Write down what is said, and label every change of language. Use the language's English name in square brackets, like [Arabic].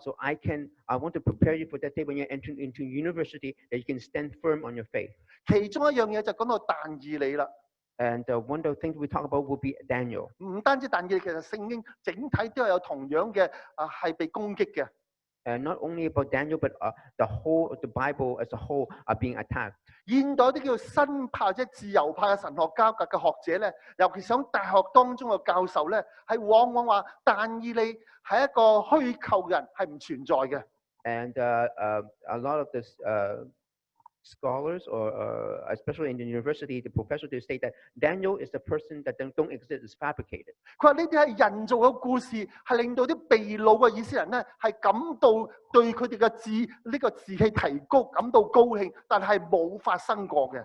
[English] So I want to prepare you for that day when you're entering into university that you can stand firm on your faith. [Cantonese] 其中一樣嘢就講到但以理啦。 [English] And one of the things we talk about will be Daniel. [Cantonese] 唔單止但以理，其實聖經整體都係有同樣嘅係被攻擊嘅。 [English] And not only about Daniel, but the Bible as a whole are being attacked. [Cantonese] 現代啲叫新派或者自由派嘅神學家嘅學者咧，尤其是喺大學當中嘅教授咧，係往往話但以理係一個虛構人，係唔存在嘅。 [English] And a lot of this scholars, or especially in the university, the professors, they state that Daniel is the person that don't exist, is fabricated. [Cantonese] 佢話呢啲係人造嘅故事，係令到啲被擄嘅以色列人咧，係感到對佢哋嘅呢個志氣提高感到高興，但係冇發生過嘅。